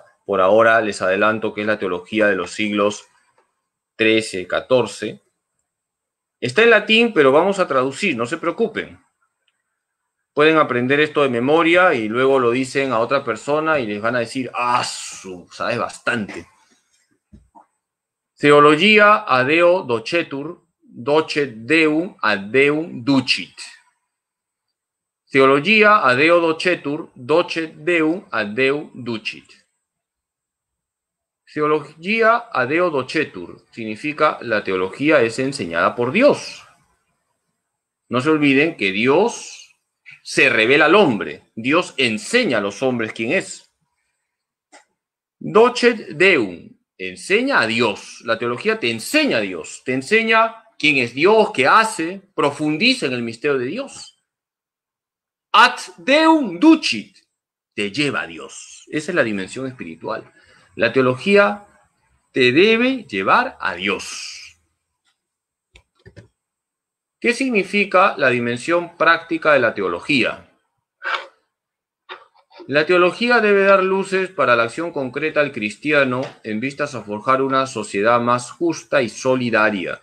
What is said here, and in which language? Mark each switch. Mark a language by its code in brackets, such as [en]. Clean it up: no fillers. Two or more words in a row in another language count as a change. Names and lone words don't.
[es] Por ahora les adelanto que es la teología de los siglos XIII, XIV. Está en latín, pero vamos a traducir, no se preocupen. Pueden aprender esto de memoria y luego lo dicen a otra persona y les van a decir, sabes bastante. [la] Theologia ad Deo docetur, docet Deum ad Deum ducit. Theologia ad Deo docetur, docet Deum ad Deum ducit. Theologia ad Deo docetur [es] significa la teología es enseñada por Dios. No se olviden que Dios se revela al hombre. Dios enseña a los hombres quién es. [la] Docet Deum, [es] enseña a Dios. La teología te enseña a Dios. Te enseña quién es Dios, qué hace, profundiza en el misterio de Dios. [la] Ad Deum ducit, [es] te lleva a Dios. Esa es la dimensión espiritual. La teología te debe llevar a Dios. ¿Qué significa la dimensión práctica de la teología? La teología debe dar luces para la acción concreta del cristiano en vistas a forjar una sociedad más justa y solidaria.